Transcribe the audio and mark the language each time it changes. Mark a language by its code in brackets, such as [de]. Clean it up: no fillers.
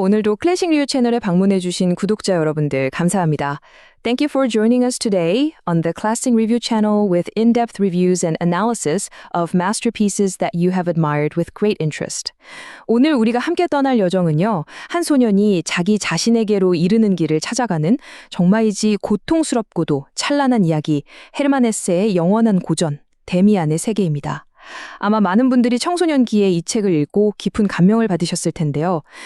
[ko] 오늘도 클래식 리뷰 채널에 방문해주신 구독자 여러분들 감사합니다. [en] Thank you for joining us today on the Classic Review channel with in-depth reviews and analysis of masterpieces that you have admired with great interest. [ko] 오늘 우리가 함께 떠날 여정은요. 한 소년이 자기 자신에게로 이르는 길을 찾아가는 정말이지 고통스럽고도 찬란한 이야기 헤르만 헤세의 영원한 고전, 데미안의 세계입니다. 아마 많은 분들이 청소년기에 이 책을 읽고 깊은 감명을 받으셨을 텐데요.